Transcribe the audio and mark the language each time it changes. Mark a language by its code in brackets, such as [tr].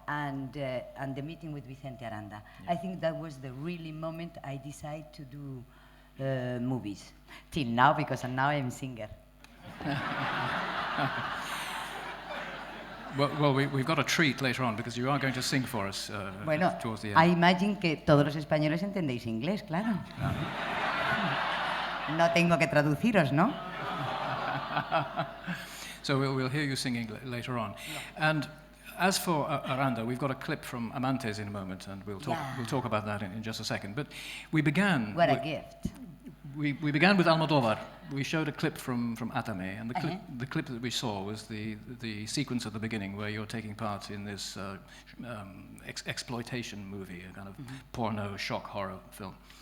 [en] And the meeting with Vicente Aranda. Yeah. I think that was the really moment I decided to do movies. Till now, because now I'm singer. Well, we've got a treat later on because you are going to sing for us towards the end. I imagine [es] que todos los españoles entendéis inglés, claro. No tengo que traduciros, ¿no? [en] So we'll hear you singing later on. Yeah. And as for Aranda, we've got a clip from Amantes in a moment, and we'll talk about that in just a second. But we began. What a gift. We began with Almodóvar. We showed a clip from Atame, and the clip that we saw was the sequence at the beginning where you're taking part in this exploitation movie, a kind of porno shock horror film.